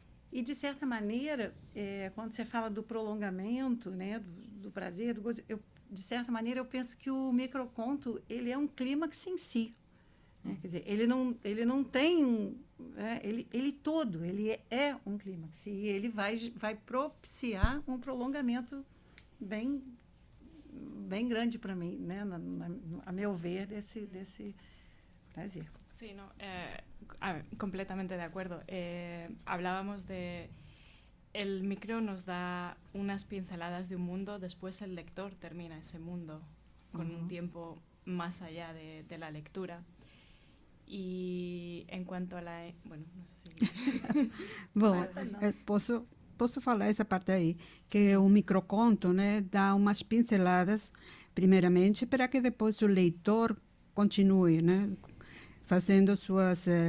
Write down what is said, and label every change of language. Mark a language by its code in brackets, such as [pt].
[pt] E, de certa maneira, quando você fala do prolongamento, né, do prazer, do gozo, de certa maneira, eu penso que o microconto ele é um clímax em si. Né? Quer dizer, ele não tem ele é um clímax. E ele vai propiciar um prolongamento bem grande para mim, né? A meu ver, desse prazer. [es] Sí, no, completamente de acuerdo. Hablábamos de el micro nos da unas pinceladas de un mundo, después el lector termina ese mundo con un tiempo más allá de la lectura. [pt] E em quanto a bueno, não sei se... Bom, posso falar essa parte aí, que o microconto, né, dá umas pinceladas, primeiramente, para que depois o leitor continue, né, fazendo suas...